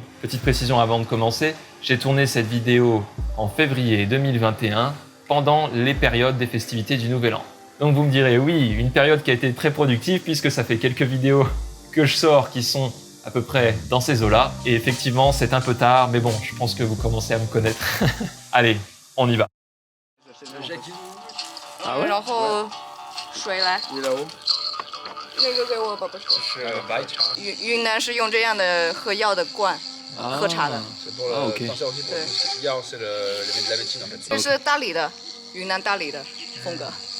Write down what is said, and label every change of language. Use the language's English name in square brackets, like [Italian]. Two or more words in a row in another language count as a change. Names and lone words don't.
[French] Petite précision avant de commencer, j'ai tourné cette vidéo en février 2021 pendant les périodes des festivités du Nouvel An. Donc vous me direz oui, une période qui a été très productive puisque ça fait quelques vidéos que je sors qui sont à peu près dans ces eaux-là. Et effectivement, c'est un peu tard, mais bon, je pense que vous commencez à me connaître. Allez, on y va. [Chinese] 然后水来。那个给我宝宝说。是白茶。云南是用这样的喝药的罐喝茶的。 OK。对。药是来源清的。这是大理的，云南大理的风格。